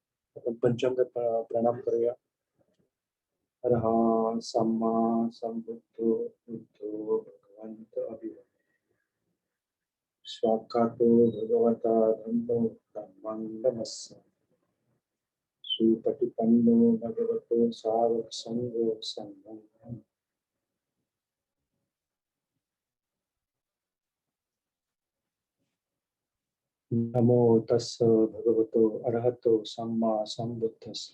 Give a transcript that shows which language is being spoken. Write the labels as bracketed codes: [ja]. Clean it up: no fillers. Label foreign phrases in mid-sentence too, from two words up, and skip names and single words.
[mr] आपण पंचांग प्रणाम करूया. [pi] अर्हा सम्मा संबुद्धो बुद्धो भगवंत अभिवादन. स्वाकातो भगवता धम्मो धम्मं नमस्सामि. सुपटिपन्नो भगवतो साधक संगो संघं. नमो तस्स भगवतो अरहतो सम्मा संबुद्धस्स.